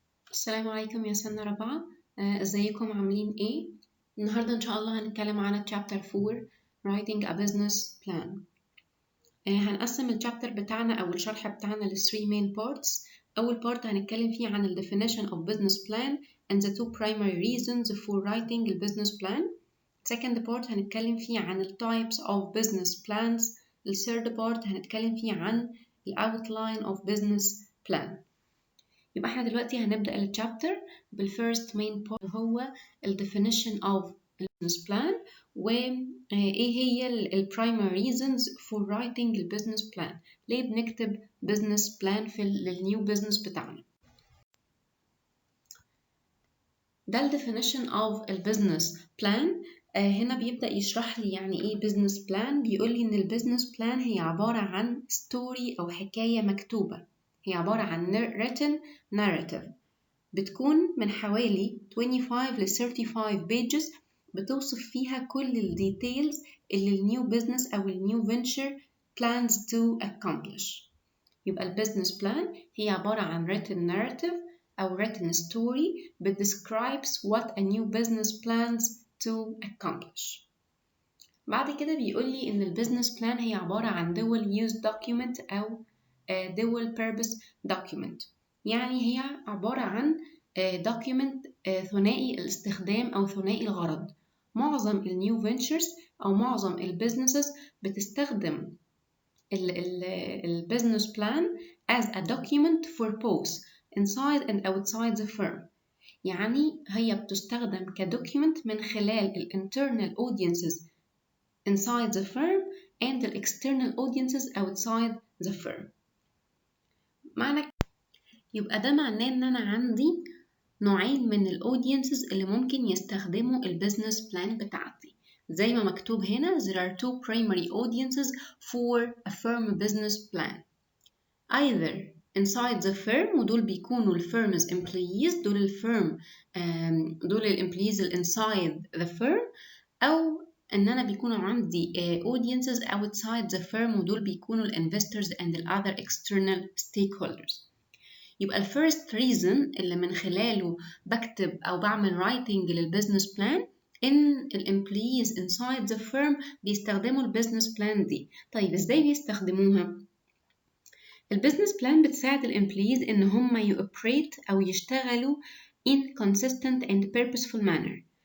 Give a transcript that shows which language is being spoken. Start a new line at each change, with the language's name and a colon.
Arabic: السلام عليكم يا سنة رابعة. ازيكم عاملين ايه؟ النهاردة ان شاء الله هنتكلم عن
English: chapter 4 Writing a Business Plan.
Arabic: هنقسم الشابتر بتاعنا او الشرح بتاعنا ل
English: 3 main parts.
Arabic: اول part هنتكلم فيه عن ال
English: definition of business plan
Arabic: and the two primary reasons for writing a business plan. second part هنتكلم فيه عن ال
English: types of business plans.
Arabic: ال third part هنتكلم فيه عن ال
English: outline of business plan.
Arabic: يبقى احنا دلوقتي هنبدأ الشابتر بالفيرست مين بوينت، هو ال
English: definition of business plan
Arabic: وايه هي ال
English: primary reasons for writing the business plan.
Arabic: ليه بنكتب business plan في النيو business بتاعنا؟ ده ال definition of ال business plan. هنا بيبدأ يشرح لي يعني ايه business plan. بيقول لي ان ال business plan هي عبارة عن story او حكاية مكتوبة، هي عبارة عن
English: written narrative،
Arabic: بتكون من حوالي 25 ل 35 pages، بتوصف فيها كل الديتيلز اللي النيو بزنس أو النيو venture
English: plans to accomplish.
Arabic: يبقى البزنس بلان هي عبارة عن
English: written narrative
Arabic: أو
English: written story that describes what a new business plans to accomplish.
Arabic: بعد كده بيقول لي إن البزنس بلان هي عبارة عن
English: dual use document
Arabic: أو
English: dual purpose document.
Arabic: يعني هي عبارة عن document ثنائي الاستخدام أو ثنائي الغرض. معظم النيو فينتشرز أو معظم البيزنسز بتستخدم البيزنس بلان
English: as a document for both inside and outside the firm.
Arabic: يعني هي بتستخدم كدوكيومنت من خلال ال
English: internal audiences inside the firm
Arabic: and the external audiences outside the firm. يبقى ده معناه ان انا عندي نوعين من الاودينسز اللي ممكن يستخدموا البيزنس بلان بتاعتي. زي ما مكتوب هنا
English: there are two primary audiences for a firm business plan. either inside the firm،
Arabic: ودول بيكونوا الفيرم's employees، دول الفيرم دول الامبلويز inside the firm، او ان انا بيكونوا عندي
English: audiences outside the firm،
Arabic: ودول بيكونوا
English: investors and the other external stakeholders.
Arabic: يبقى الفيرست ريزن اللي من خلاله بكتب أو بعمل رايتنج للبزنس بلان إن الامبلويز
English: inside the firm
Arabic: بيستخدموا البزنس بلان دي. طيب إزاي بيستخدموها؟ البزنس بلان بتساعد الامبلويز إن هم يوبريت أو يشتغلوا
English: in consistent and purposeful manner.